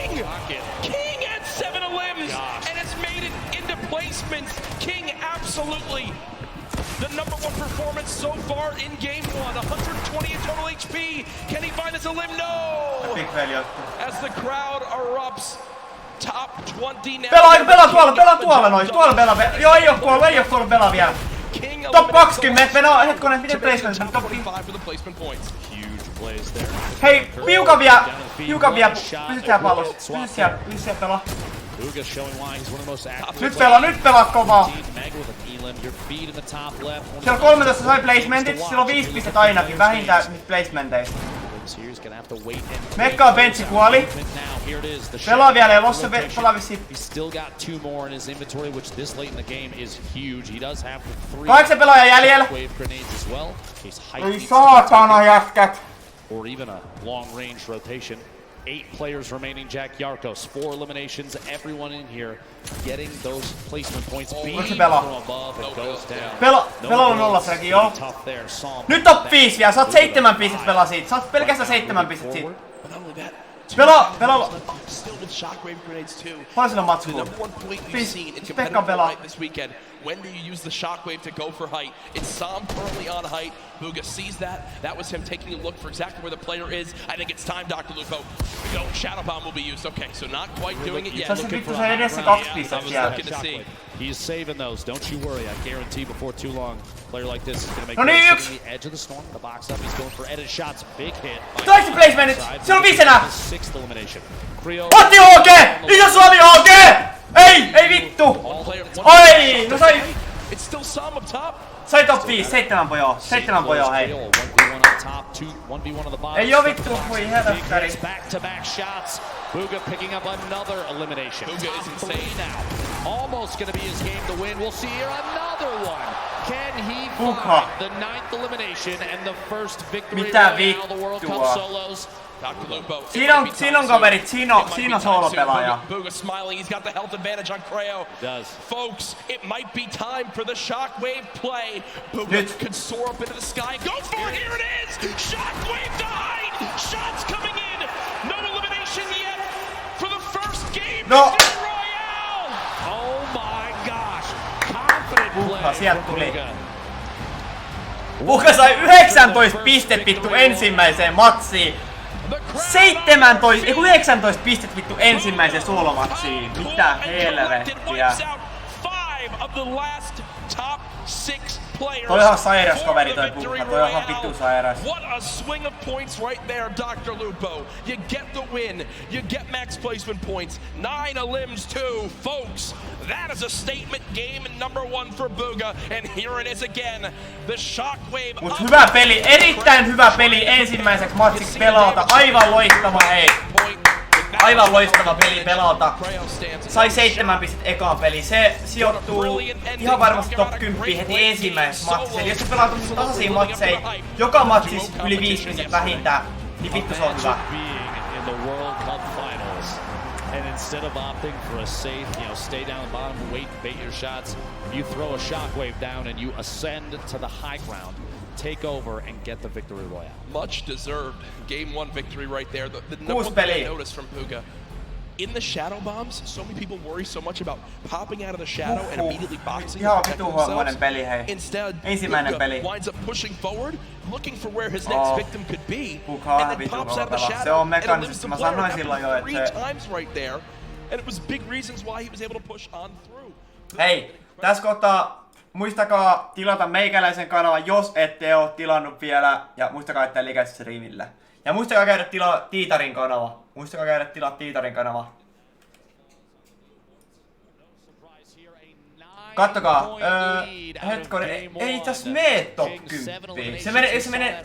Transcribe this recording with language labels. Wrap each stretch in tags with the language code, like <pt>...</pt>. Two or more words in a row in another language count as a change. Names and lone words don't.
<en>King had 7 limbs, and it's made it into placements. King absolutely the #1 performance so far in game 1. 120 in total HP. Can he find us a limb? No! As the crowd erupts. Top 20 now.</en> <fi>Pelaa tuolla noin. Tuolla Bela. Joo, ei oo kuollut Bela vielä.</fi> <en>Top 20.</en> <fi>Meno, hetkonen, miten placement?</fi> <en>Top 5.</en> <fi>Hei, piukan vielä. Pysy siellä pallossa. Pysy siellä pelaa. Nyt pelaa kovaa. Siellä 13 sai placementit, sillä on 5 pistettä ainakin, vähintään nyt placementeista. Mekka benchi kuoli. Pelaa vielä Elossa, pelaa vissiin. 8 pelaajaa jäljellä. Ei saatana jätkät.</fi> <en>Or even a long-range rotation. 8 players remaining. Jack Yarkos, 4 eliminations. Everyone in here getting those placement points. Beam from above, it goes down.</en> <fi>Pelalla on 0 fragi, joo. Nyt top 5 vielä. Saat 7 pistettä pelaa siitä. Saat pelkästään 7 pistettä siitä. Pelaa.</fi> <en>Still with shockwave grenades too.</en> <fi>Paljon sillä on matskua?</fi> <en>The number 1 point you've seen in competitive Fortnite this weekend. When do you use the shockwave to go for height? It's Sam currently on height. Bugha sees that. That was him taking a look for exactly where the player is. I think it's time, Dr. Lupo. No, Shadow Bomb will be used. Okay, so not quite doing it yet. Looking for</en> <fi>edessä 2 pistettä</fi> <en>looking to see. He's saving those. Don't you worry. I guarantee before too long, a player like this is going to make</en> <fi>No niin,</fi> <en>the edge of the storm. The box up. He's going for edit shots. Big hit.</en> <fi>Toista placementit! Se on 5 enää!</fi> <en>Sixth elimination. Creo.</en> <fi>Otti HG! Lisä Suomi HG! Ei vittu! Oi! No sai...</fi> <en>It's still some up top.</en> <fi>Sai top 5, 7 pojoo. 7 pojoo, hei. Ei oo vittu, voi helvettari.</fi> <en>Back-to-back shots. Bugha picking up another elimination. Bugha is insane now. Almost gonna be his game to win. We'll see here another one. Can he</en> <fi>Kuka.</fi> <en>find the 9th elimination and the first victory</en> <fi>Mitä</fi> <en>of the World Cup</en> <fi>vittua?</fi> <en>solos?</en> <fi>Siinä on kaverit, siinä on soolopelaaja.</fi> <en>Bugha smiling, he's got the health advantage on Creo. Does. Folks, it might be time for the shockwave play. Bugha could soar up into the sky. Go for it, here it is! Shockwave died! Shots coming in! No elimination yet for the first game. No! Royale! Oh my gosh! Confident play</en> <fi>Sieltä</fi> <en>from</en> <fi>tuli.</fi> <en>Bugha.</en> <fi>Bugha sai 19 pistet vittu ensimmäiseen matsiin. 19 pistet vittu ensimmäiseen soolomatsiin. Mitä helvettiä. Toi on ihan sairas kaveri toi Bugha, toi on ihan vittu sairas.</fi> <en>What a swing of points right there, Dr. Lupo. You get the win, you get max placement points, 9 elims too. Folks, that is a statement game number 1 for Bugha, and here it is again. The shockwave.</en> <fi>Mut hyvä peli, erittäin hyvä peli ensimmäiseksi matsiksi Pelaalta. Aivan loistava, hei. Aivan loistava peli Pelaalta. Sai 7 pistettä ekaan peli. Se sijoittuu ihan varmasti top 10 heti ensimmäisessä matsissa. Eli jos se pelaa tasaisia matseja, joka matsis yli 5 pistettä vähintään, niin vittu se on hyvä.</fi> <en>And instead of opting for a safe, stay down the bottom, wait, bait your shots, you throw a shockwave down and you ascend to the high ground, take over and get the victory royale. Much deserved game 1 victory right there. The number one thing I noticed from Bugha, in the shadow bombs, so many people worry so much about popping out of the shadow and immediately boxing and protecting themselves. Instead, Bugha winds up pushing forward, looking for where his next victim could be, and then pops out of the shadow and lives the player 3 times right there, and it was big reasons why he was able to push on through.</en> <fi>Hei, tässä kohtaa muistakaa tilata meikäläisen kanava, jos ette oo tilannut vielä, ja muistakaa, että liikaa streamillä. Ja muistakaa käydä tilaa Tiitarin kanava. Muistakaa käydä tilaa Tiitarin kanava. Kattokaa, hetkonen, ei täs mee top 10.</fi>